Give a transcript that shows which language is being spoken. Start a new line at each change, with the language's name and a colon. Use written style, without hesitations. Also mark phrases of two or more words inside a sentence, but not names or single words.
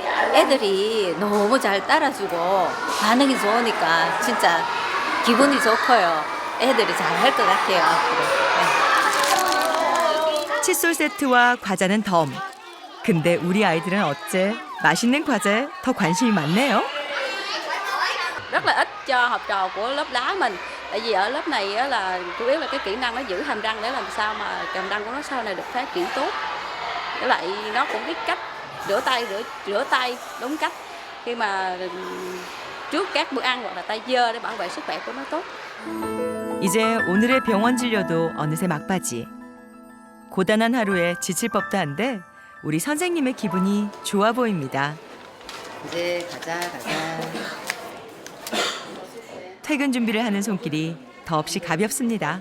Korean: 애들이 너무 잘 따라주고 반응이 좋으니까 진짜 기분이 좋고요. 애들이 잘할 것 같아요, 앞으로. 네. 칫솔 세트와 과자는 덤. 근데 우리 아이들은 어째 맛있는 과자에 더 관심이 많네요.
Vietnamese: Rất là ít cho học trò của lớp lá mình. Tại vì ở lớp này á là chủ yếu là cái kỹ năng nó giữ hàm răng để làm sao mà hàm răng của nó sau này được phát triển tốt. Với lại nó cũng biết cách rửa tay đúng cách khi mà trước các bữa ăn hoặc là tay dơ để bảo vệ sức khỏe của nó tốt.
Korean: 이제 오늘의 병원 진료도 어느새 막바지. 고단한 하루에 지칠 법도 한데 우리 선생님의 기분이 좋아 보입니다. 이제 가자. 퇴근 준비를 하는 손길이 더없이 가볍습니다.